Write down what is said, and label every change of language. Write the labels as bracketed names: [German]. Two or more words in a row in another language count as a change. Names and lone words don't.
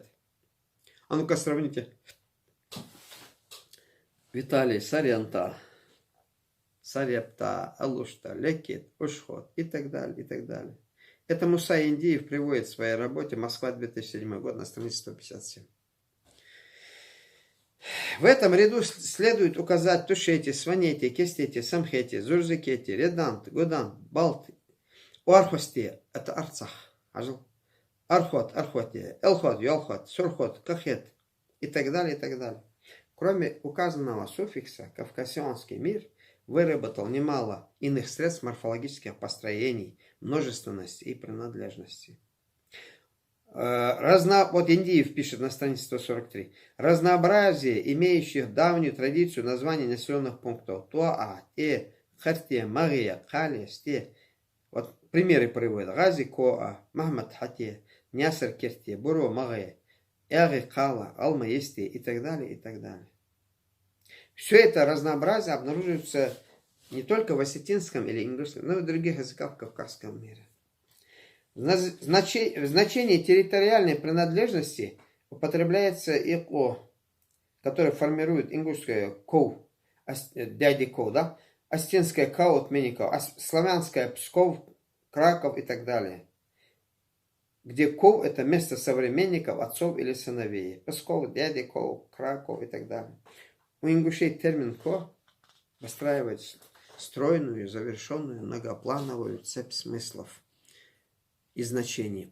[Russian] А ну-ка сравните. Виталий, Сарьянта, Сарьяпта, Алушта, Лекит, Ушхот и так далее, и так далее. Это Муса Индиев приводит в своей работе «Москва, 2007 год» на странице 157. В этом ряду следует указать Тушети, Сванети, Кестети, Самхети, Зурзикети, Редант, Гудант, Балт, Уархости, это Арцах, Архот, Архоти, Элхот, Йолхот, Сурхот, Кахет и так далее, и так далее. Кроме указанного суффикса, кавказский мир выработал немало иных средств морфологических построений, множественности и принадлежности. Вот Индиев пишет на странице 143. Разнообразие, имеющих давнюю традицию названий населенных пунктов. Туаа, Харте, Мария, Хали, Сте. Вот примеры приводят. Гази, Коа, Махмад, Хате, Нясар, Керте, Буро, Маге, Эри, Кала, Алма, Есте и так далее, и так далее. Все это разнообразие обнаруживается не только в осетинском или ингушском, но и в других языках кавказского мира. В значении территориальной принадлежности употребляется ИКО, который формирует ингушское КОУ, дяди КОУ, да? Остинское КАУ, Меников, славянское Псков, Краков и так далее. Где КОУ это место современников, отцов или сыновей. Псков, дяди КОУ, Краков и так далее. У ингушей термин КО выстраивает стройную, завершенную, многоплановую цепь смыслов и значений.